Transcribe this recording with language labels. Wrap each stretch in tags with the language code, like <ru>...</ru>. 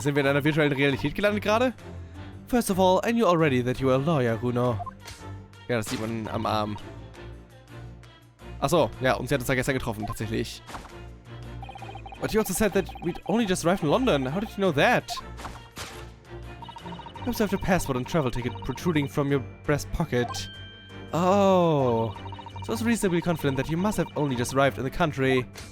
<de>Sind wir in einer virtuellen Realität gelandet gerade?</de> <en>First of all, I knew already that you were a lawyer, Runo.</en> <de>Ja, das sieht man am Arm. Achso, ja, und sie hat uns da gestern getroffen, tatsächlich.</de> <en>But you also said that we'd only just arrived in London. How did you know that? You observed a passport and travel ticket protruding from your breast pocket. Oh. So I was reasonably confident that you must have only just arrived in the country.</en>